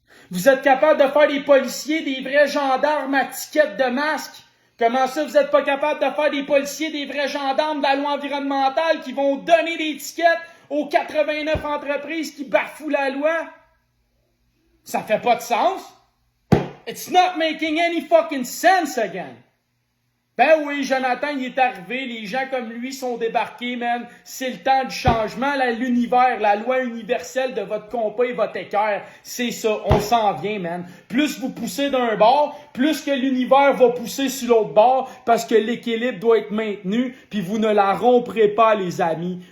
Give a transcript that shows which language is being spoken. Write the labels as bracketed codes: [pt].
[fr] Vous êtes capable de faire des policiers, des vrais gendarmes à tickets de masque. Comment ça, vous n'êtes pas capable de faire des policiers, des vrais gendarmes de la loi environnementale qui vont donner des tickets aux 89 entreprises qui bafouent la loi? Ça fait pas de sens. [en] It's not making any fucking sense again. [fr] Ben oui, Jonathan, il est arrivé, les gens comme lui sont débarqués, man. C'est le temps du changement, l'univers, la loi universelle de votre compas et votre équerre. C'est ça, on s'en vient, man. Plus vous poussez d'un bord, plus que l'univers va pousser sur l'autre bord, parce que l'équilibre doit être maintenu, puis vous ne la romprez pas, les amis.